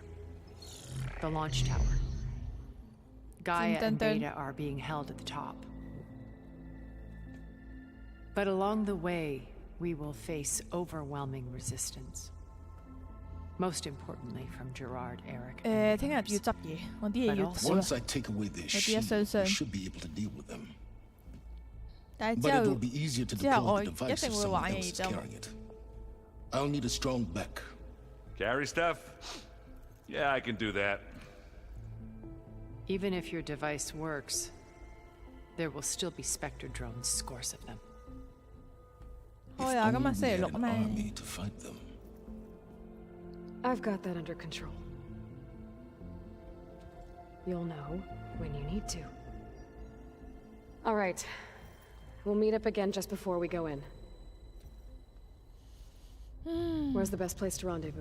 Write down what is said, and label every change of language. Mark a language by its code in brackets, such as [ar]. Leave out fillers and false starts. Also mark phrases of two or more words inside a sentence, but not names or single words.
[en] The launch tower. Gaia and Beta are being held at the top. But along the way, we will face overwhelming resistance. Most importantly from Gerard, Eric, and [yue] 聽日要執嘢，我啲嘢要執。 [en] Once I take away their shield, we should be able to deal with them. [yue] 但係 [en] But it will be easier to [yue] 之後 [en] deploy [yue] 我 [en] the [yue] 一 [en] device [yue] 定 [en] if [yue] 會 [en] someone [yue] 玩 [en] else [yue] 嘅， [en] is [yue] 就 [en] carrying it. I'll need a strong back. Carry stuff? Yeah, I can do that. even if your device works, there will still be Spectre drones, scores of them. [yue] 開啊！今日星期六咩？ [en] army to fight them. I've got that under control. You'll know when you need to. All right. We'll meet up again just before we go in. Where's the best place to rendezvous?